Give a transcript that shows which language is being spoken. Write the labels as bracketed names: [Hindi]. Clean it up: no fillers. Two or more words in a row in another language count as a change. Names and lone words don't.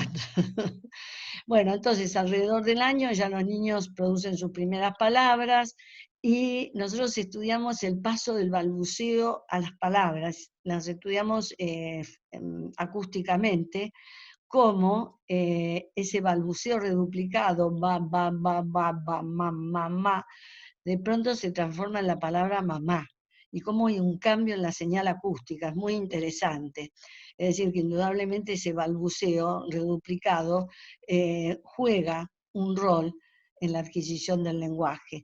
[Spanish] Bueno, entonces alrededor del año ya los niños producen sus primeras palabras y nosotros estudiamos el paso del balbuceo a las palabras, las estudiamos acústicamente, cómo ese balbuceo reduplicado, ba, ba, ba, ba, ba, ma, de pronto se transforma en la palabra mamá, y cómo hay un cambio en la señal acústica, es muy interesante. Es decir, que indudablemente ese balbuceo reduplicado juega un rol en la adquisición del lenguaje.